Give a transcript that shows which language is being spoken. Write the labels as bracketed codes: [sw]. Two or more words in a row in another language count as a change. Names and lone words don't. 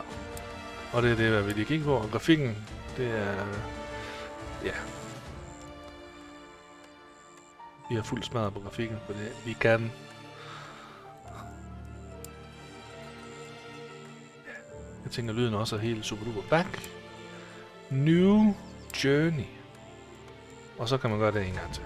[da] Og det er det, hvad vi lige kigger på. Og grafikken, det er... Ja. Vi har fuldt smadret på grafikken, for det vi kan. Jeg tænker, lyden også er helt [en] super duper. Back. New Journey. [da] Og så kan man gøre det en gang til.